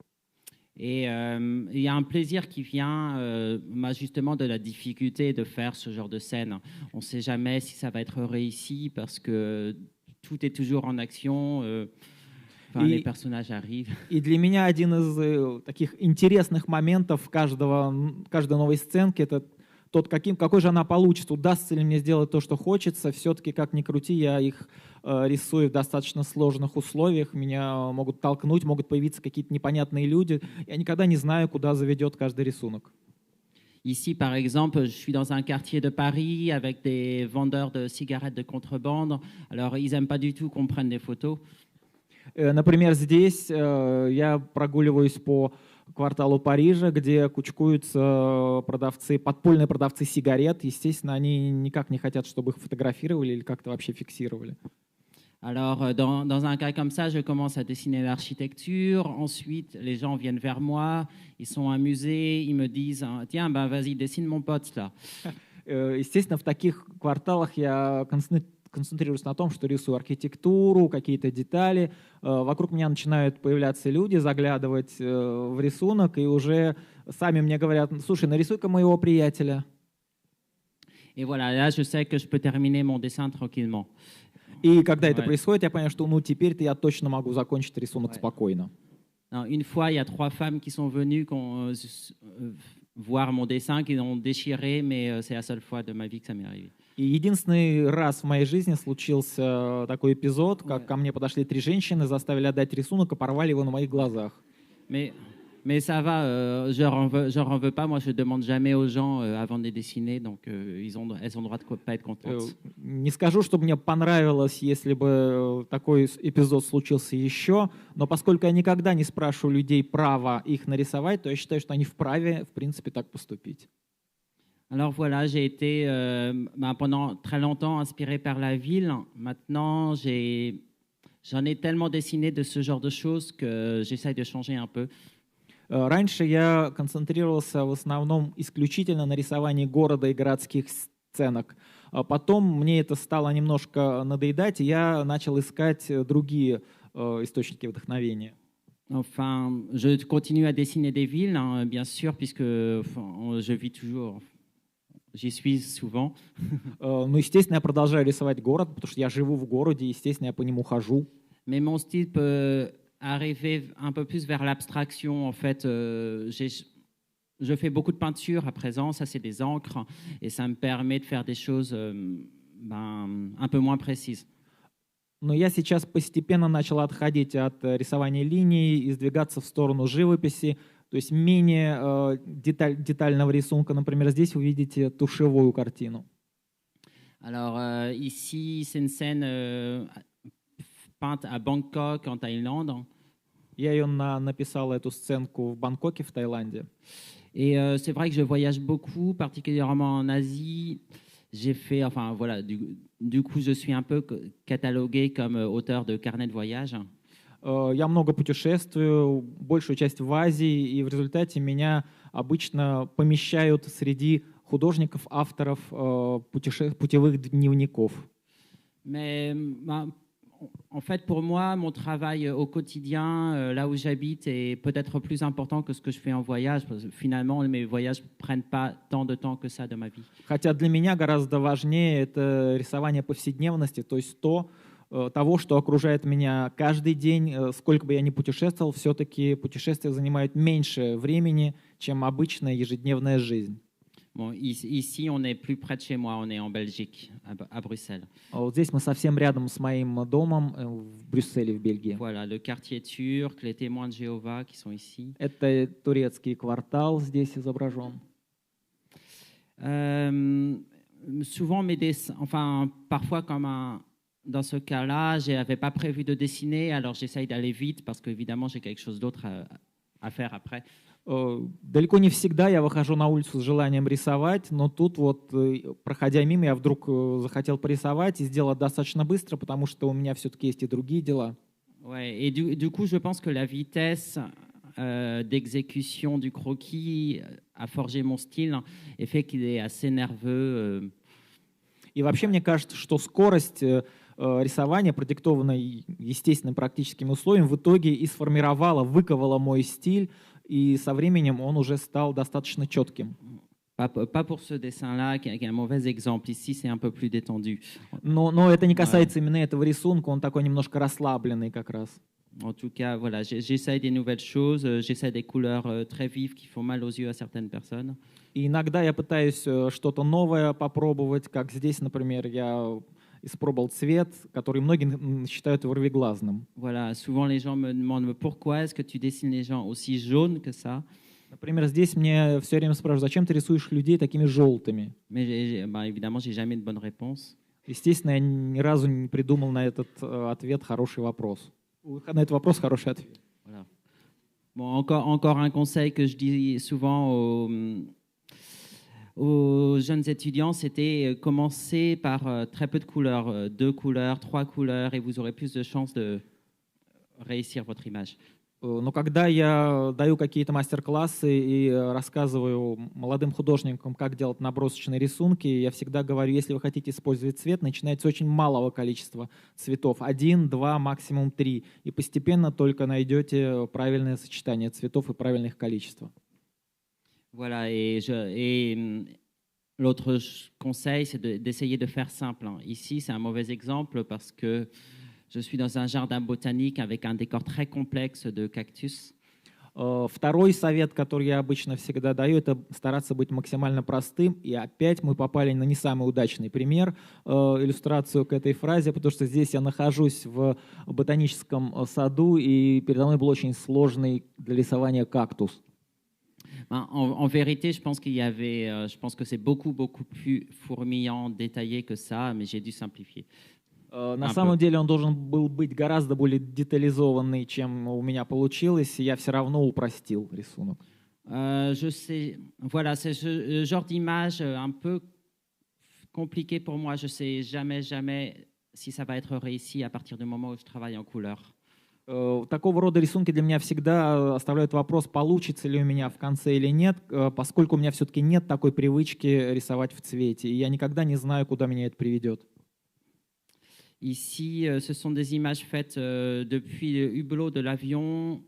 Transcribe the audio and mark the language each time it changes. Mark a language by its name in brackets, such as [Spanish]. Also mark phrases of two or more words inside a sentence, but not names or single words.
[French] Et il y a un plaisir qui vient justement de la difficulté de faire ce genre de scène. On ne sait jamais si ça va être réussi parce que tout est toujours en action. Les personnages arrivent. [Russian] И для меня один из таких интересных моментов каждой новой сценки — это тот, какой же она получится, удастся ли мне сделать то, что хочется. Все-таки, как ни крути, я их рисую в достаточно сложных условиях. Меня могут толкнуть, могут появиться какие-то непонятные люди. Я никогда не знаю, куда заведет каждый рисунок. [French] Ici, par exemple, je suis dans un quartier de Paris avec des vendeurs de cigarettes de contrebande. Alors, ils n'aiment pas du tout qu'on prenne des photos. [Russian] Например, здесь я прогуливаюсь по кварталу Парижа, где кучкуются подпольные продавцы сигарет. Естественно, они никак не хотят, чтобы их фотографировали или как-то вообще фиксировали. [French] Alors, dans un cas comme ça, je commence à dessiner l'architecture. Ensuite, les gens viennent vers moi, ils sont amusés, ils me disent « Tiens, ben, vas-y, dessine mon pote, là. » [Russian] Естественно, в таких кварталах я концентрируюсь на том, что рисую архитектуру, какие-то детали. Вокруг меня начинают появляться люди, заглядывать в рисунок, и уже сами мне говорят: «Слушай, нарисуй-ка моего приятеля». [French] Et voilà, là, je sais que je peux terminer mon dessin tranquillement. [Russian] И когда это происходит, я понимаю, что теперь-то я точно могу закончить рисунок спокойно. [French] Une fois, il y a 3 femmes qui sont venues voir mon dessin, qui l'ont déchiré, mais c'est la seule fois de ma vie que ça m'est arrivé. [Russian] И единственный раз в моей жизни случился такой эпизод, как ко мне подошли 3 женщины, заставили отдать рисунок и порвали его на моих глазах. [French] Mais ça va, je leur en veux pas. Moi, je demande jamais aux gens avant de les dessiner, donc elles ont le droit de pas être contentes. [Russian] Не скажу, что мне понравилось, если бы такой эпизод случился еще, но поскольку я никогда не спрашиваю людей права их нарисовать, то я считаю, что они вправе, в принципе, так поступить. [French] Alors voilà, j'ai été pendant très longtemps inspiré par la ville. Maintenant, j'en ai tellement dessiné de ce genre de choses que j'essaye de changer un peu. [Russian] Раньше я концентрировался в основном исключительно на рисовании города и городских сценок. Потом мне это стало немножко надоедать, и я начал искать другие источники вдохновения. [French] Enfin, je continue à dessiner des villes, hein, bien sûr, puisque je vis toujours, j'y suis souvent. [Russian] Ну, естественно, я продолжаю рисовать город, потому что я живу в городе, естественно, я по нему хожу. [French] Mais mon style peut arriver un peu plus vers l'abstraction. En fait, je fais beaucoup de peinture à présent, ça c'est des encres, et ça me permet de faire des choses un peu moins précises. [Russian] Но я сейчас постепенно начал отходить от рисования линий и сдвигаться в сторону живописи, то есть менее детального рисунка. Например, здесь вы видите тушевую картину. [French] Alors ici, c'est une scène peinte à Bangkok, en Thaïlande. [Russian] Я ее написал, эту сценку, в Бангкоке, в Таиланде. [French] Et c'est vrai que je voyage beaucoup, particulièrement en Asie. J'ai fait, enfin voilà, du coup, je suis un peu catalogué comme auteur de carnet de voyage. [Russian] Я много путешествую, большую часть в Азии, и в результате меня обычно помещают среди художников, авторов путевых дневников. [French] Mais en fait, pour moi, mon travail au quotidien, là où j'habite, est peut-être plus important que ce que je fais en voyage. Parce que finalement, mes voyages ne prennent pas tant de temps que ça de ma vie. [Russian] Хотя для меня гораздо важнее это рисование повседневности, то есть то, того, что окружает меня каждый день. Сколько бы я ни путешествовал, все-таки путешествия занимают меньше времени, чем обычная ежедневная жизнь. [French] Bon, ici, on est plus près de chez moi, on est en Belgique, à Bruxelles. [Russian] А вот здесь мы совсем рядом с моим домом в Брюсселе, в Бельгии. [French] Voilà, le quartier turc, les témoins de Jéhovah qui sont ici. [Russian] Это турецкий квартал здесь изображен. [French] Souvent, mes dessins, enfin, parfois, dans ce cas-là, je n'avais pas prévu de dessiner, alors j'essaye d'aller vite parce qu'évidemment, j'ai quelque chose d'autre à faire après. [Russian] Далеко не всегда я выхожу на улицу с желанием рисовать, но тут вот, проходя мимо, я вдруг захотел порисовать и сделать достаточно быстро, потому что у меня все-таки есть и другие дела. [French] Ouais, et du coup, je pense que la vitesse d'exécution du croquis a forgé mon style et fait qu'il est assez nerveux. [Russian] И вообще мне кажется, что скорость рисования, продиктованная естественным практическими условиями, в итоге и сформировала, выковала мой стиль, и со временем он уже стал достаточно четким. [French] Pas pour ce dessin-là, qui est un mauvais exemple. Ici, c'est un peu plus détendu. [Russian] Но это не касается именно этого рисунка, он такой немножко расслабленный как раз. [French] En tout cas, voilà, j'essaye des nouvelles choses, j'essaie des couleurs très vives qui font mal aux yeux à certaines personnes. [Russian] И иногда я пытаюсь что-то новое попробовать, как здесь, например, я испробовал цвет, который многие считают вырвиглазным. [French] Voilà, souvent les gens me demandent mais pourquoi est-ce que tu dessines les gens aussi jaunes que ça? [Russian] Например, здесь мне все время спрашивают, зачем ты рисуешь людей такими желтыми? [French] Mais évidemment, j'ai jamais de bonne réponse. [Russian] Естественно, я ни разу не придумал на этот ответ хороший вопрос. На этот вопрос хороший ответ. [French] Voilà. Bon, encore un conseil que je dis souvent aux jeunes étudiants, c'était commencer par très peu de couleurs, 2 couleurs, 3 couleurs, et vous aurez plus de chances de réussir votre image. [Russian] Но когда я даю какие-то мастер-классы и рассказываю молодым художникам, как делать набросочные рисунки, я всегда говорю, если вы хотите использовать цвет, начинайте с очень малого количества цветов. 1, 2, максимум 3. И постепенно только найдете правильное сочетание цветов и правильных количеств. [French] Voilà, et l'autre conseil, c'est d'essayer de faire simple. Ici, c'est un mauvais exemple parce que je suis dans un jardin botanique avec un décor très complexe de cactus. [Russian] Второй совет, который я обычно всегда даю, это стараться быть максимально простым. И опять мы попали на не самый удачный пример, иллюстрацию к этой фразе, потому что здесь я нахожусь в ботаническом саду, и передо мной был очень сложный для рисования кактус. [French] En vérité, je pense je pense que c'est beaucoup plus fourmillant, détaillé que ça, mais j'ai dû simplifier. [Russian] На самом деле он должен был быть гораздо более детализованный, чем у меня получилось, и я все равно упростил рисунок. [French] Je sais, voilà, c'est ce genre d'image un peu compliqué pour moi. Je sais jamais si ça va être réussi à partir du moment où je travaille en couleur. [Russian] Такого рода рисунки для меня всегда оставляют вопрос, получится ли у меня в конце или нет, поскольку у меня все-таки нет такой привычки рисовать в цвете, и я никогда не знаю, куда меня это приведет. [French] Ici, ce sont des images faites depuis le hublot de l'avion.